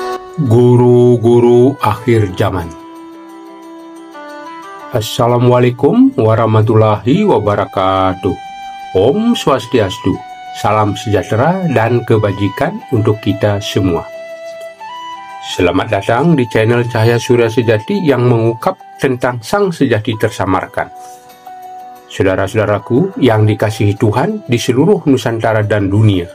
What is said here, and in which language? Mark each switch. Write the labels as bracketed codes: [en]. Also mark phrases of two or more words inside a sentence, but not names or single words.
[id] Guru-guru akhir zaman. [ar] السلام عليكم ورحمة الله وبركاته. [id] Om Swastiastu. Salam sejahtera dan kebajikan untuk kita semua. Selamat datang di channel Cahaya Surya Sejati yang mengungkap tentang Sang Sejati tersamarkan. Saudara-saudaraku yang dikasihi Tuhan di seluruh Nusantara dan dunia.